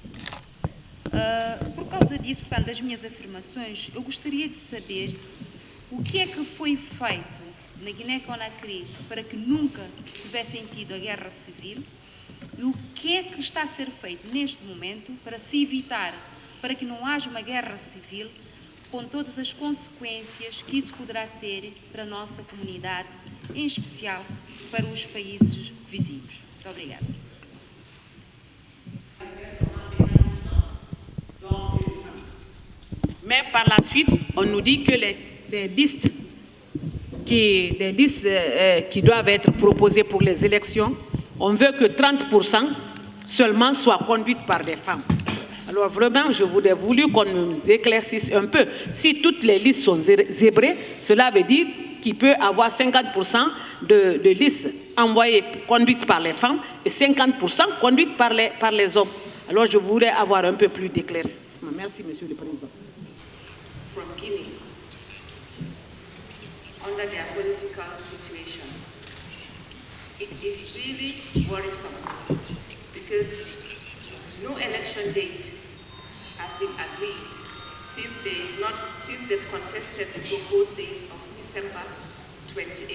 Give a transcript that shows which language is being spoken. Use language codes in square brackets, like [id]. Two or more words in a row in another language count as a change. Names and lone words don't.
[pt] Por causa disso, portanto, das minhas afirmações, eu gostaria de saber o que é que foi feito na Guiné-Conakry para que nunca tivessem tido a guerra civil e o que é que está a ser feito neste momento para se evitar, para que não haja uma guerra civil com todas as consequências que isso poderá ter para a nossa comunidade, em especial para os países vizinhos. Muito obrigada. [fr] Mais par la suite, on nous dit que les listes qui doivent être proposées pour les élections, on veut que 30% seulement soient conduites par des femmes. Alors vraiment, je voudrais voulu qu'on nous éclaircisse un peu. Si toutes les listes sont zébrées, cela veut dire qu'il peut y avoir 50% de listes envoyées, conduites par les femmes et 50% conduites par les hommes. Alors je voudrais avoir un peu plus d'éclaircissement. Merci, Monsieur le Président. [en] From Guinea, under their political situation, it is really worrisome because no election date has been agreed since they've contested the proposed date of December 28.